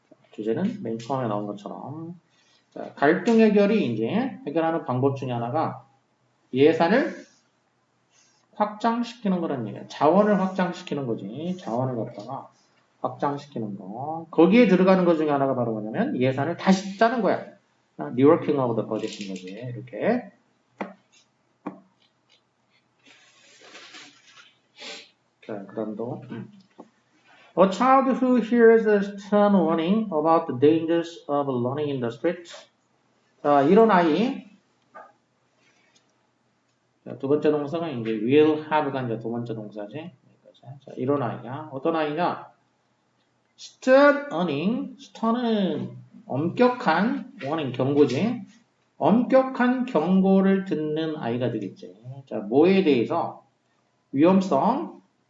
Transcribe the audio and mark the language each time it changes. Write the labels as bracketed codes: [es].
[ko] 주제는 맨 처음에 나온 것처럼 자, 갈등 해결이 이제 해결하는 방법 중에 하나가 예산을 확장시키는 거란 얘기야. 자원을 확장시키는 거지. 자원을 갖다가 확장시키는 거. 거기에 들어가는 것 중에 하나가 바로 뭐냐면 예산을 다시 짜는 거야. [en] reworking of the budget [ko] 인 거지. 이렇게. 자, 그다음 또. [en] A child who hears a stern warning about the dangers of running in the street. [ko] 자, 이런 아이. 자, 두 번째 동사가 이제 [en] will have [ko] 가 이제 두 번째 동사지. 자, 이런 아이야. 어떤 아이냐? [en] stern warning. [ko] stern은 엄격한 warning 경고지. 엄격한 경고를 듣는 아이가 되겠지. 자, 뭐에 대해서? 위험성.